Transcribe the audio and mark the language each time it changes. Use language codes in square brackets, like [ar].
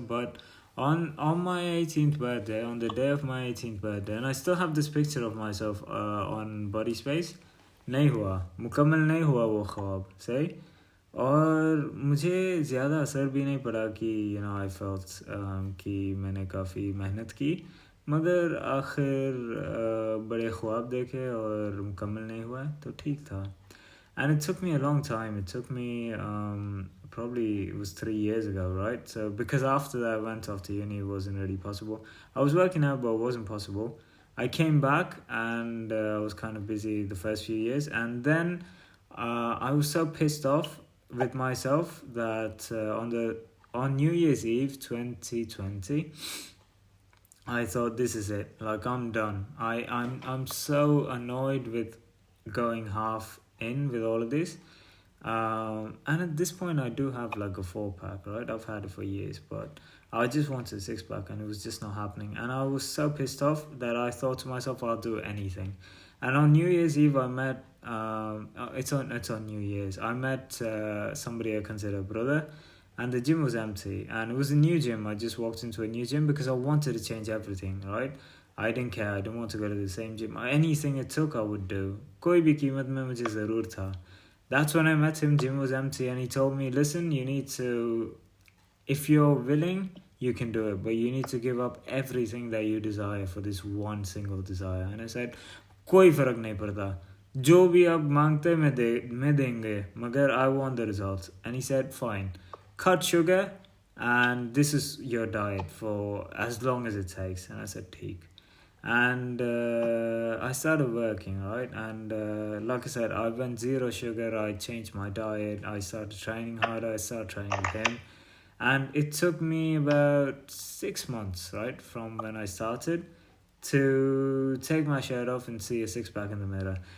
[en] But on my 18th birthday, on the day of my 18th birthday, and I still have this picture of myself on Body Space. [hi] नहीं हुआ, मुकम्मल नहीं हुआ वो ख्वाब, सही। और मुझे ज़्यादा असर भी नहीं पड़ा कि [en] I felt [hi] कि मैंने काफ़ी मेहनत की, मगर आखिर बड़े ख्वाब देखे और मुकम्मल नहीं हुआ, तो ठीक था। [en] And it took me a long time. It took me probably it was 3 years ago, right? So because after that I went off to uni, it wasn't really possible. I was working out, but it wasn't possible. I came back, and I was kind of busy the first few years, and then I was so pissed off with myself that on New Year's Eve 2020, I thought, this is it. Like, I'm done. I'm so annoyed with going half in with all of this. And at this point, I do have like a 4-pack, right? I've had it for years, but I just wanted a 6-pack, and it was just not happening. And I was so pissed off that I thought to myself, I'll do anything. And on New Year's Eve, I met. It's on New Year's. I met somebody I consider a brother, and the gym was empty, and it was a new gym. I just walked into a new gym because I wanted to change everything, right? I didn't care. I didn't want to go to the same gym. Anything it took, I would do. [hi] कोई भी कीमत में मुझे ज़रूर था. [en] That's when I met him. Gym was empty, and he told me, listen, you need to, if you're willing, you can do it, but you need to give up everything that you desire for this one single desire. And I said, [hi] कोई फ़र्क नहीं पड़ता, जो भी आप मांगते मैं देंगे, मगर [en] I want the results. And he said, fine, cut sugar, and this is your diet for as long as it takes. And I said, ठीक. And I started working, right? And like I said, I went zero sugar. I changed my diet. I started training harder. I started training with him, and it took me about 6 months, right, from when I started to take my shirt off and see a six-pack in the mirror.